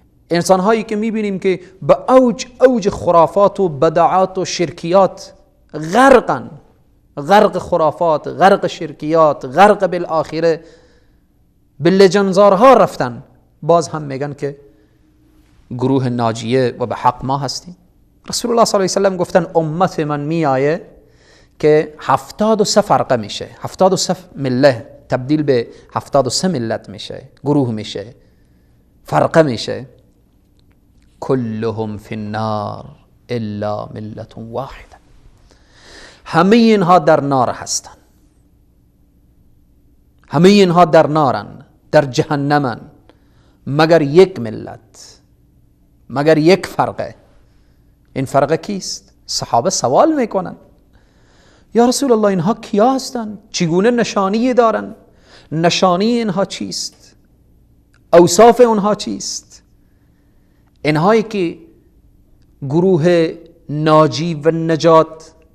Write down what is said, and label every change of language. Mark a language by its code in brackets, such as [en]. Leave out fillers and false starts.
[fa] انسانهایی که میبینیم که به اوج خرافات و بدعات و شرکیات غرقن، غرق خرافات، غرق شرکیات، غرق بالآخره به لجنزارها رفتن، باز هم میگن که گروه ناجیه و به حق ما هستیم. رسول الله صلی الله علیه و سلم گفتن امت من میآیه که 73 فرقه میشه، 73 مله تبدیل به 73 ملت میشه، گروه میشه، فرقه میشه. [ar] كلهم في النار الا ملت واحده. [fa] همه اینها در نار هستن، همه اینها در نارن، در جهنمن، مگر یک ملت، مگر یک فرقه. این فرقه کیست؟ صحابه سوال میکنن یا رسول الله اینها کیا هستن؟ چگونه نشانی دارن؟ نشانی اینها چیست؟ اوصاف اونها چیست؟ اینهایی که گروه ناجی و نجات